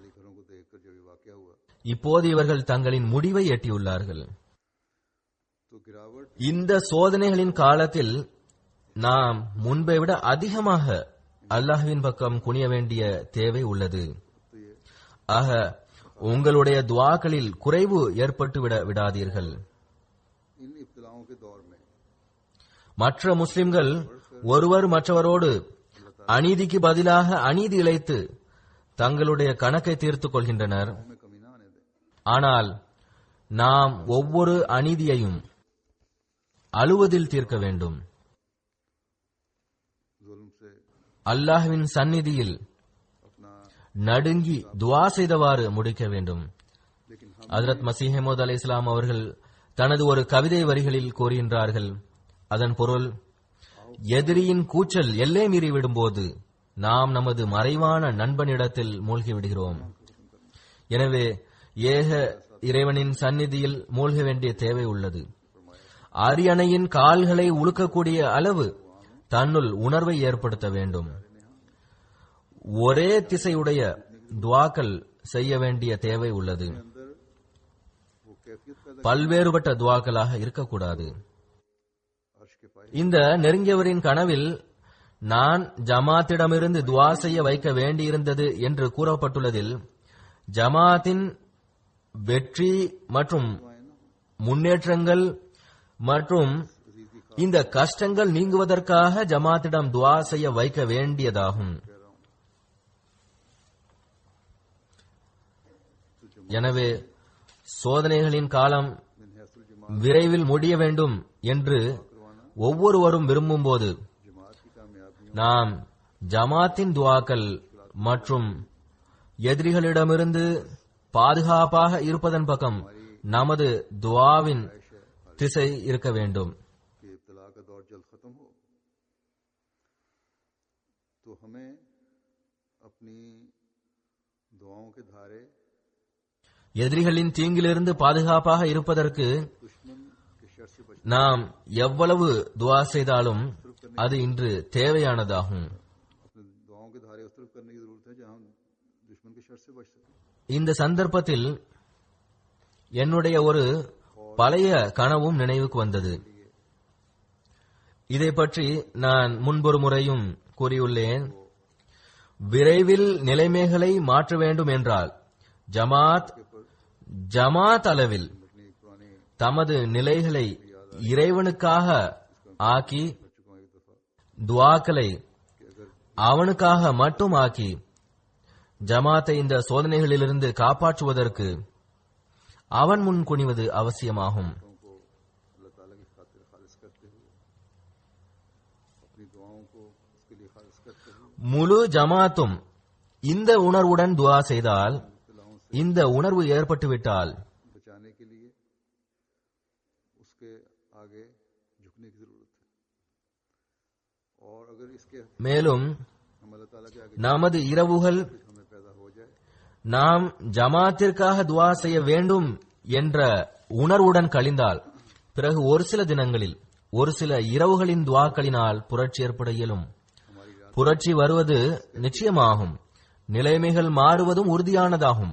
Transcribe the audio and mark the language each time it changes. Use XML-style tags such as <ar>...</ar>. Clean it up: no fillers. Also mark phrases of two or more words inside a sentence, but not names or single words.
<ta>இப்போது இவர்கள் தங்களின் முடிவை எட்டியுள்ளார்கள். இந்த சோதனைகளின் காலத்தில் நாம் முன்பை விட அதிகமாக அல்லாஹ்வின் பக்கம் குனிய வேண்டிய தேவை உள்ளது. ஆக உங்களுடைய துஆக்களில் குறைவு ஏற்பட்டுவிட விடாதீர்கள்.</ta> <ur>ان ابتلاؤں کے دور میں</ur> <ta>மற்ற முஸ்லிம்கள் ஒருவர் மற்றவரோடு அநீதிக்கு பதிலாக அநீதி இழைத்து தங்களுடைய கணக்கை தீர்த்துக் கொள்கின்றனர்.</ta> <ur>ہمیں کمی نہ آنے دیں.</ur> <ta>ஆனால் நாம் ஒவ்வொரு அநீதியையும் அழுவதில் தீர்க்க வேண்டும்.</ta> <ur>ظلم سے</ur> <ta>அல்லாஹ்வின் சந்நிதியில்</ta> <ur>अपना,</ur> <ta>நடுங்கி துஆ செய்தவாறு முடிக்க வேண்டும்.</ta> <ur>لیکن ہم</ur> <ta>ஹஜ்ரத் மஸீஹ் மவ்ஊத் அலைஹிஸ்ஸலாம் அவர்கள் தனது ஒரு கவிதை வரிகளில் கூறுகின்றார்கள். அதன் பொருள், எதிரியின் கூச்சல் எல்லை மீறி விடும்போது நாம் நமது மறைவான நண்பனிடத்தில் மூழ்கி விடுகிறோம். எனவே ஏக இறைவனின் சந்நிதியில் மூழ்க வேண்டிய தேவை உள்ளது. அரியணையின் கால்களை உழுக்கக்கூடிய அளவு தன்னுள் உணர்வை ஏற்படுத்த வேண்டும். ஒரே திசையுடைய துஆக்கள் செய்ய வேண்டிய தேவை உள்ளது.</ta> <ur>اندر وہ کیفیت پیدا</ur> <ta>பல்வேறுபட்ட துஆக்களாக இருக்கக்கூடாது.</ta> <ur>عرش کے پائے</ur> <ta>இந்த நெருங்கியவரின் கனவில் நான் ஜமாத்திடமிருந்து துஆ செய்ய வைக்க வேண்டியிருந்தது என்று கூறப்பட்டுள்ளதில் ஜமாத்தின் வெற்றி மற்றும் முன்னேற்றங்கள் மற்றும் இந்த கஷ்டங்கள் நீங்குவதற்காக ஜமாத்திடம் துஆ செய்ய வைக்க வேண்டியதாகும். எனவே சோதனைகளின் காலம்</ta> <ur>من حیث الجماعت</ur> <ta>விரைவில் முடிய வேண்டும் என்று ஒவ்வொருவரும் விரும்பும்போது</ta> <ur>جماعت کی کامیابیوں</ur> <ta>நாம் ஜமாத்தின் துஆக்கள் மற்றும் எதிரிகளிடமிருந்து பாதுகாப்பாக இருப்பதன் பக்கம் நமது துஆவின் திசை இருக்க வேண்டும்.</ta> <ur>کے ابتلا کا دور جلد ختم ہو، تو ہمیں اپنی دعاؤں کے دھارے</ur> <ta>எதிரிகளின் தீங்கிலிருந்து பாதுகாப்பாக இருப்பதற்கு</ta> <ur>دشمن کے شر سے بچنے,</ur> <ta>நாம் எவ்வளவு துஆ செய்தாலும் அது இன்று தேவையானதாகும்.</ta> <ur>اپنے دعاؤں کے دھارے اس طرف کرنے کی ضرورت ہے جہاں ہم دشمن کے شر سے بچ سکیں.</ur> <ta>இந்த சந்தர்ப்பத்தில் என்னுடைய ஒரு பழைய கனவும் நினைவுக்கு வந்தது. இதை பற்றி நான் முன்பொரு முறையும் கூறியுள்ளேன். விரைவில் நிலைமைகளை மாற்ற வேண்டும் என்றால் ஜமாத் அளவில்</ta> <ur>اپنی پرانی</ur> <ta>தமது நிலைகளை இறைவனுக்காக ஆக்கி</ta> <ur>کر چکا ہوں ایک دفعہ</ur> <ta>துஆக்களை</ta> <ur>کہ اگر</ur> <ta>அவனுக்காக மட்டும் ஆக்கி ஜமாத்தை இந்த சோதனைகளிலிருந்து காப்பாற்றுவதற்கு அவன் முன் குனிவது அவசியமாகும்.</ta> <ur>کو اللہ تعالیٰ کی خاطر خالص کرتے ہوئے، اپنی دعاؤں کو اس کے لیے خالص کرتے ہوئے,</ur> <ta>முழு ஜமாத்தும் இந்த உணர்வுடன் துஆ செய்தால், இந்த உணர்வு ஏற்பட்டுவிட்டால்</ta> <ur>بچانے کے لیے اس کے آگے جھکنے کی ضرورت ہے. اور اگر اس کے</ur> <ta>மேலும்</ta> <ur>ہم اللہ تعالیٰ کے آگے</ur> <ta>நமது இரவுகள்</ta> <ur>ہمیں پیدا ہو جائے,</ur> <ta>நாம் ஜமாத்திற்காக துஆ செய்ய வேண்டும் என்ற உணர்வுடன் கழிந்தால், பிறகு ஒரு சில தினங்களில் ஒரு சில இரவுகளின் துஆக்களினால் புரட்சி ஏற்பட இயலும். புரட்சி வருவது நிச்சயமாகும், நிலைமைகள் மாறுவதும் உறுதியானதாகும்.</ta>